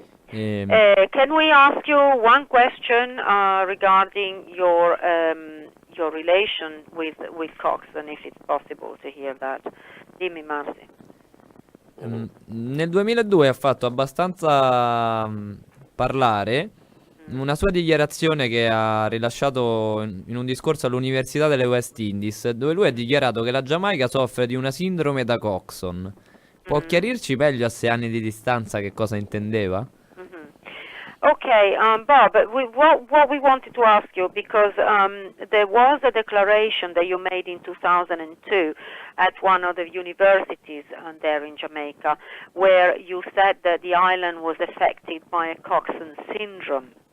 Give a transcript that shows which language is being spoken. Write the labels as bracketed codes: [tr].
[en] Can we ask you one question regarding your relation with Coxswain, if it's possible to hear that? [it] Dimmi, Marzi. Nel 2002 ha fatto abbastanza parlare una sua dichiarazione che ha rilasciato in un discorso all'Università delle West Indies, dove lui ha dichiarato che la Giamaica soffre di una sindrome da Coxswain. Può chiarirci meglio a 6 anni di distanza che cosa intendeva? [en] Okay, Bob, what we wanted to ask you, because there was a declaration that you made in 2002 at one of the universities there in Jamaica, where you said that the island was affected by a Coxswain syndrome.